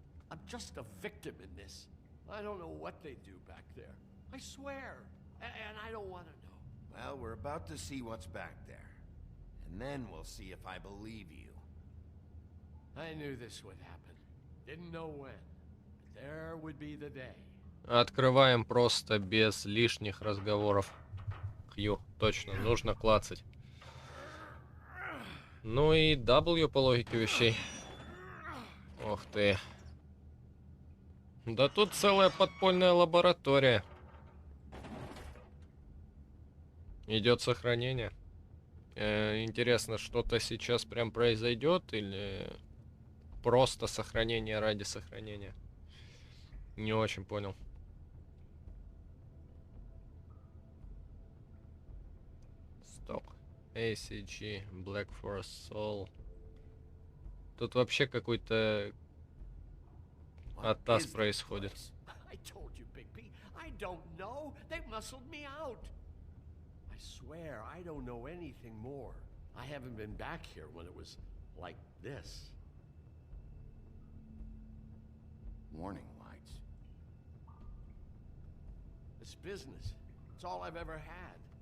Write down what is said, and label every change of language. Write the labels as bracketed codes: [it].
[en] I'm just a victim in this. I don't know what they do back there. I swear. And I don't want to know. Well, we're about to see what's back there. And then we'll see if I believe you. I knew this would happen. Didn't know when. But there would be the day. [ru] Открываем просто без лишних разговоров. Q, точно, нужно клацать. Ну и W по логике вещей. Ох ты. Да тут целая подпольная лаборатория. Идет сохранение. Интересно, что-то сейчас прям произойдет или просто сохранение ради сохранения? Не очень понял. Стоп. ACG, Black Forest Soul. Тут вообще какой-то атас происходит. [en] I told you, Bigby. I don't know. They muscled me out. I swear I don't know anything more. I haven't been back here when it was like this. Warning lights. It's business. It's all I've ever had.